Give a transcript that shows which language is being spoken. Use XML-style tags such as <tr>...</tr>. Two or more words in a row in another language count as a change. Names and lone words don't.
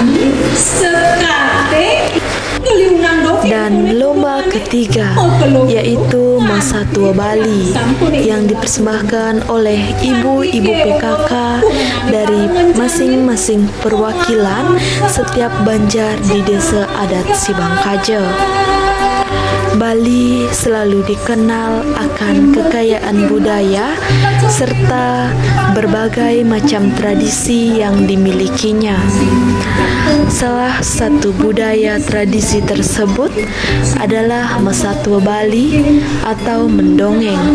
<id>Dan lomba ketiga yaitu Masa Tua Bali yang dipersembahkan oleh ibu-ibu PKK dari masing-masing perwakilan setiap banjar di desa adat Sibangkaja. Bali selalu dikenal akan kekayaan budaya serta berbagai macam tradisi yang dimilikinya. Salah satu budaya tradisi tersebut adalah Masa Tua Bali atau mendongeng.</id>